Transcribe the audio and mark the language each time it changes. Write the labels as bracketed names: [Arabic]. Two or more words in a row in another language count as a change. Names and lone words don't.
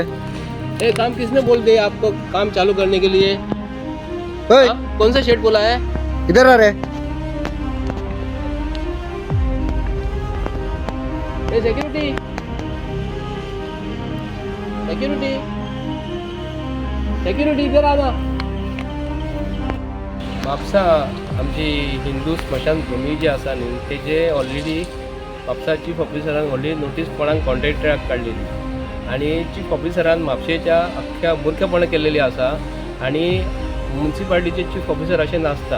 [Hindi] ये काम किसने बोल दिया आपको काम चालू करने के लिए? ओए, कौन सा शेड बोला है? इधर आ रे। सिक्युरिटी सिक्युरिटी सिक्युरिटी इधर आ ना. [Konkani] म्हापसा आमची हिंदू स्मशानभूमी जी आसा न्ही तेजे ऑलरेडी म्हापसा चीफ ऑफिसरान ऑलरेडी नोटीस कोणाक कॉन्ट्रॅक्टराक काडलेली आनी चीफ ऑफिसरान म्हापशेच्या अख्ख्या बुरकेपणां केलेली आसा आनी म्युन्सिपालिटीचे [English] chief officer [Konkani] अशें नासता.